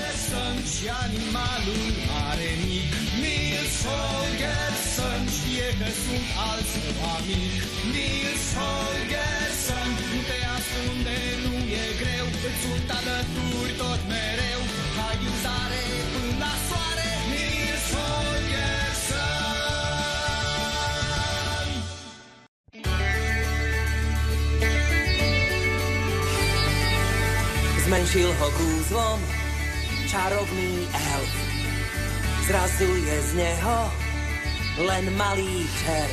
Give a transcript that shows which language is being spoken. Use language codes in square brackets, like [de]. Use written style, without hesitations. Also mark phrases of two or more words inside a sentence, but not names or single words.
[ro] și animalul mare mic. Nils Holgersson știe că sunt al său amic. Nils Holgersson te ascunde, nu e greu, îți sunt alături tot mereu. Hai în zare până la soare, Nils Holgersson. [sk] Zmenšil ho kúzlom čarovný elf. Zrazu je z neho len malý červ.